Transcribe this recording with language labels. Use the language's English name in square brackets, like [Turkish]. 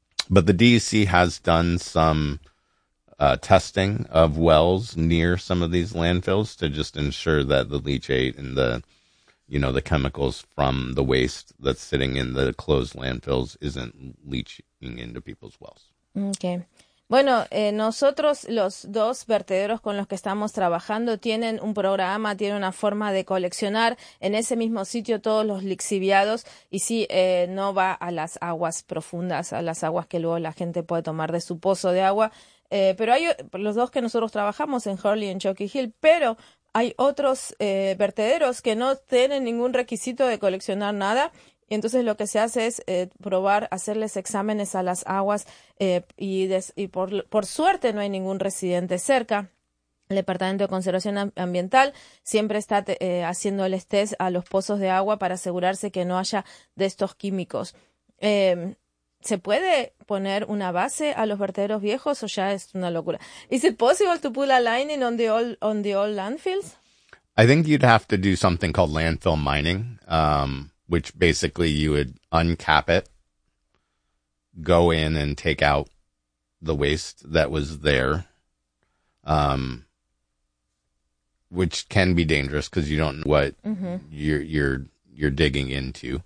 [English] But the DEC has done some... testing of wells near some of these landfills to just ensure that the leachate and the, you know, the chemicals from the waste that's sitting in the closed landfills isn't leaching into people's wells. Okay. [Spanish] Bueno, nosotros los dos vertederos con los que estamos trabajando tienen un programa, tienen una forma de coleccionar en ese mismo sitio todos los lixiviados y sí, no va a las aguas profundas, a las aguas que luego la gente puede tomar de su pozo de agua. Pero hay los dos que nosotros trabajamos en Hurley y en Chalky Hill, pero hay otros vertederos que no tienen ningún requisito de coleccionar nada. Y entonces lo que se hace es probar, hacerles exámenes a las aguas y por suerte no hay ningún residente cerca. El Departamento de Conservación Ambiental siempre está haciéndoles test a los pozos de agua para asegurarse que no haya de estos químicos. ¿Se puede poner una base a los vertederos viejos o ya es una locura? [English] Is it possible to put a lining on the old landfills? I think you'd have to do something called landfill mining, which basically you would uncap it, go in and take out the waste that was there, which can be dangerous because you don't know what you're digging into.